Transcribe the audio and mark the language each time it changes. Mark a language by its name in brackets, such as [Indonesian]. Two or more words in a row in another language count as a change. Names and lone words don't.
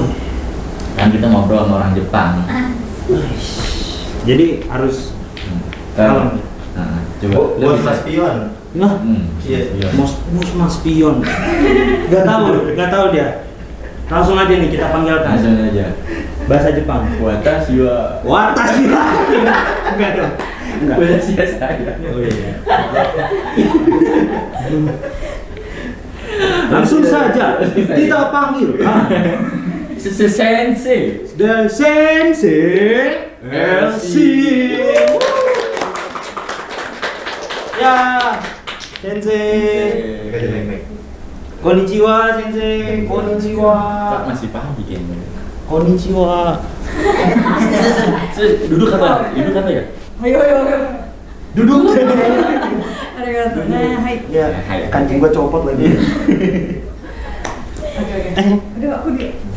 [Indonesian] Kan kita ngobrol sama orang Jepang. jadi harus Kalau coba lu Bos bisa Mas Pion. nah Iya. Mas Pion. Gak tahu dia. Langsung aja nih kita panggilkan. Langsung aja. Bahasa Jepang. [Japanese] 私は私は. [Indonesian] Enggak dong. Enggak. [Japanese] 私は saya. [Indonesian] Oh iya. Langsung saja kita panggil Sensei. The Sensei LC. Ya, Sensei. Oke, jelek-jelek. [Japanese] こんにちは先生。こんにちは. [Indonesian] Kok masih pagi kayaknya. Konnichiwa. Duduk apa ya? Ayo. Duduk. Arigato. Nah, hai. Ya, kancing gua copot lagi. Oke. Aduh, aku di